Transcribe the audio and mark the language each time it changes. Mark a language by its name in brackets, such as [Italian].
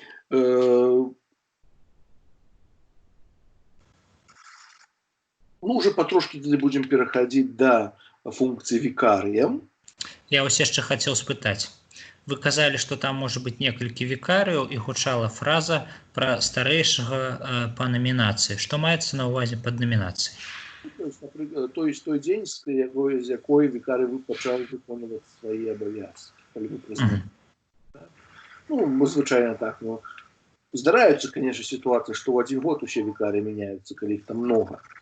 [Russian] Ну, уже потрошки будем переходить до функции викария. [Belarusian] Я вас яшчэ хацеў спытаць. Вы казалі, што там можа быць некалькі вікарыяў і гучала фраза пра старэйшага па намінацыі. Што маецца на ўвазе пад намінацыяй? То есть той дзень, з якой вікарый пачаў выконваць свае абавязкі. [Russian] Ну, мы звычайна так, но здараюцца, конечно, ситуации, что в один год [Belarusian] усе вікарыі [Russian] меняются, калі их там много.